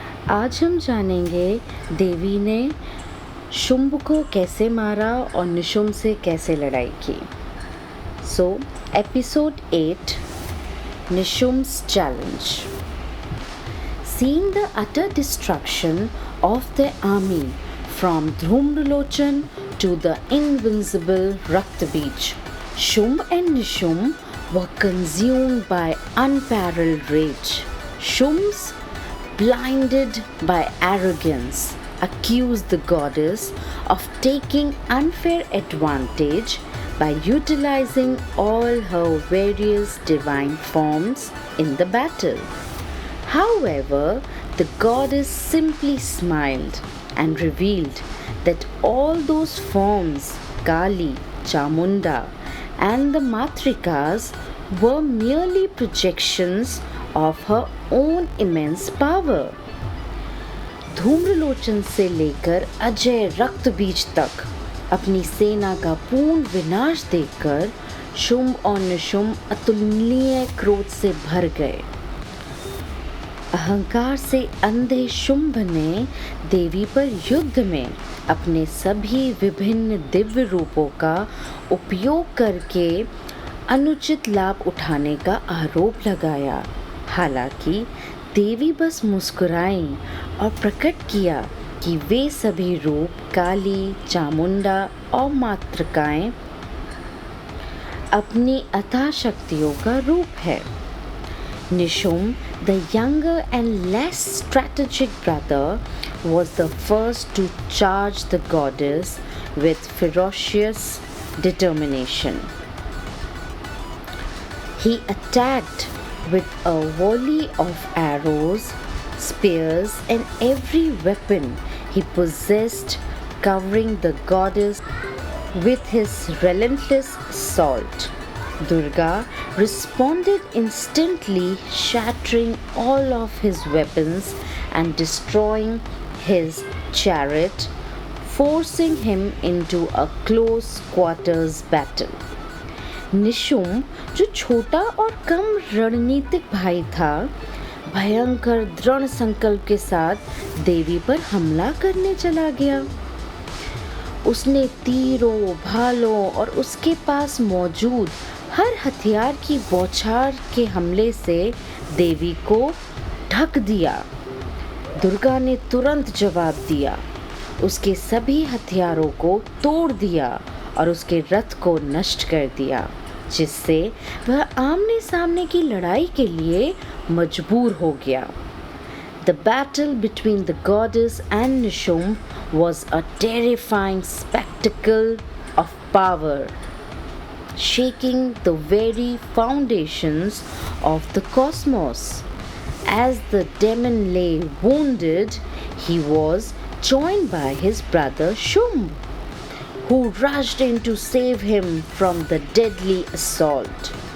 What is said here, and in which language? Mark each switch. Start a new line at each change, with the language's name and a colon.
Hindi: आज हम जानेंगे देवी ने शुंभ को कैसे मारा और निशुम्भ से कैसे लड़ाई की।
English: So episode 8 Nishumb's challenge. Seeing the utter destruction of their army from Dhumrlochan to the invincible Raktabij, Shumb and Nishumb were consumed by unparalleled rage. Shumb's blinded by arrogance, accused the goddess of taking unfair advantage by utilizing all her various divine forms in the battle. However, the goddess simply smiled and revealed that all those forms, Kali, Chamunda, and the Matrikas, were merely projections of her own immense power.
Hindi: Dhumralochan से लेकर अजय रक्तबीज तक अपनी सेना का पूर्ण विनाश देखकर शुंभ और निशुम्भ अतुलनीय क्रोध से भर गए। अहंकार से अंधे शुंभ ने देवी पर युद्ध में अपने सभी विभिन्न दिव्य रूपों का उपयोग करके अनुचित लाभ उठाने का आरोप लगाया। हालांकि देवी बस मुस्कुराईं और प्रकट किया कि वे सभी रूप काली, चामुंडा और मातृकाएं अपनी अथाह शक्तियों का रूप है।
English: Nishum, the younger and less strategic brother, was the first to charge the goddess with ferocious determination. He attacked with a volley of arrows, spears, and every weapon he possessed, covering the goddess with his relentless assault. Durga responded instantly, shattering all of his weapons and destroying his chariot, forcing him into a close quarters battle.
Hindi: Nishumbha, जो छोटा और कम रणनीतिक भाई था, भयंकर दृढ़ संकल्प के साथ देवी पर हमला करने चला गया। उसने तीरों, भालों और उसके पास मौजूद हर हथियार की बौछार के हमले से देवी को ढक दिया। दुर्गा ने तुरंत जवाब दिया, उसके सभी हथियारों को तोड़ दिया और उसके रथ को नष्ट कर दिया, जिससे वह आमने सामने की लड़ाई के लिए मजबूर हो गया।
English: The battle between the goddess and Nishumbh was a terrifying spectacle of power, shaking the very foundations of the cosmos. As the demon lay wounded, he was joined by his brother Shumb, who rushed in to save him from the deadly assault.